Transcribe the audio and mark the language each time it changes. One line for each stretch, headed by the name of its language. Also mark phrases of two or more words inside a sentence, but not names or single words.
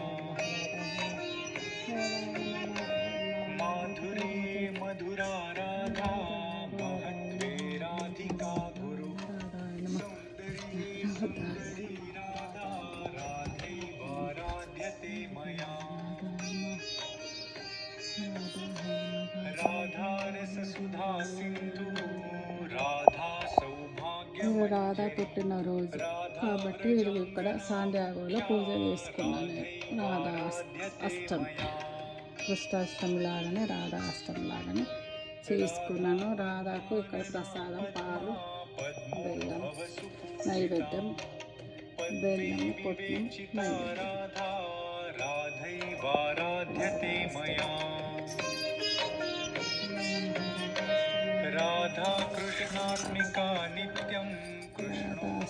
Sanskrit: माधुरी मधुरा राधा महत्त्वे राधिका गुरु सौन्दरी सुन्दरी राधा राधैवाराध्यते मया
Telugu: రాధా పుట్టినరోజు కాబట్టి ఇక్కడ సాండియాగోలో పూజ చేసుకున్నాను. రాధా అష్టమి కృష్ణాష్టమి లాగానే రాధా అష్టమి లాగానే చేసుకున్నాను. రాధాకు ఇక్కడ ప్రసాదం పాలు బెల్లం నైవేద్యం బెల్లం పొట్టు
Sanskrit: राधा कृष्णात्मिका नित्यं कृष्णो